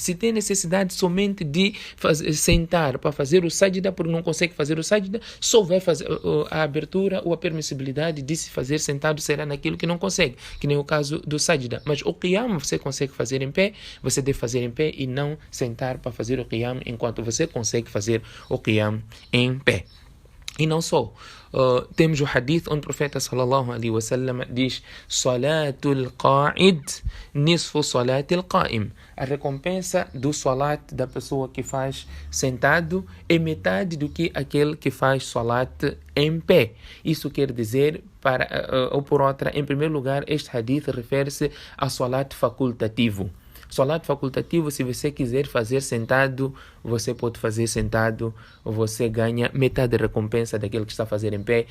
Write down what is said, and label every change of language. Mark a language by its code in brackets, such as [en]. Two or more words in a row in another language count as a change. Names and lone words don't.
[pt] Se tem necessidade somente de sentar para fazer o sajda, porque não consegue fazer o sajda, só vai fazer a abertura ou a permissibilidade de se fazer sentado será naquilo que não consegue, que nem o caso do sajda. Mas o qiyam você consegue fazer em pé, você deve fazer em pé e não sentar para fazer o qiyam enquanto você consegue fazer o qiyam em pé. E não só, temos o hadith onde o profeta [ar] صلى الله عليه وسلم [pt] diz: [ar] صلاة القاعد نصف صلاة القائم. [pt] A recompensa do salat da pessoa que faz sentado é metade do que aquele que faz salat em pé. Isso quer dizer, ou por outra, em primeiro lugar, este hadith refere-se a salat facultativo. Salat facultativo, se você quiser fazer sentado, você pode fazer sentado, você ganha metade da recompensa daquele que está a fazer em pé.